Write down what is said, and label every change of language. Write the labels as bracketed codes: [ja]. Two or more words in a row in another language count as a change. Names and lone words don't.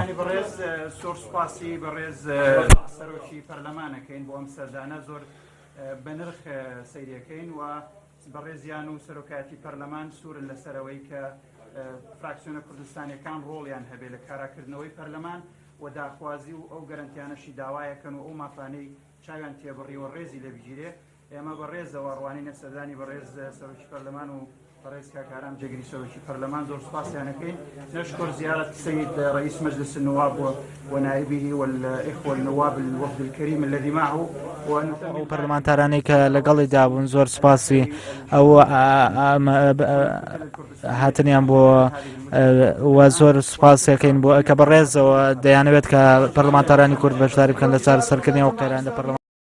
[ckb] سۆرسپاسی بەڕێز سەرۆکی پەرلەمانەکەین بۆ ئەم سەردانە زۆر بە نرخ سەیرەکەین و بەڕێزیان و سەرۆکایەتی پەرلەمان سوورن لەسەرەوەی کە فراکسیۆنە کوردستانیەکان ڕۆڵیان هەبێ لە کاراکردنەوەی پەرلەمان و داخوازی و ئەو گەرنتیانەشی داوایەکەن و ئەو مافانەی چاویان تێبڕی و ڕێزی لەبژیرێ ئێمە بەڕێزەوە ڕوانینە سەردانی بەڕێز سەرۆکی پەرلەمان و بەڕێز کاکارام جەگری سەرۆکی پەرلەمان زۆر سوپاسیانەکەین. [ar] نشكر زيارة السيد رئيس مجلس النواب ونائبه والإخوة النواب الوفد الكريم الذي معه [ckb] و پەرلەمانتارانی کە لەگەڵی دابوون زۆر سوپاسی ئەو هاتنیان بۆ و زۆر سوپاسەکەین بۆ کە بەڕێزەوە دەیانەوێت کە پەرلەمانتارانی کورد بەشداری بکەن لە چارەسەرکردنی ئەو قێرانە پەرلەمان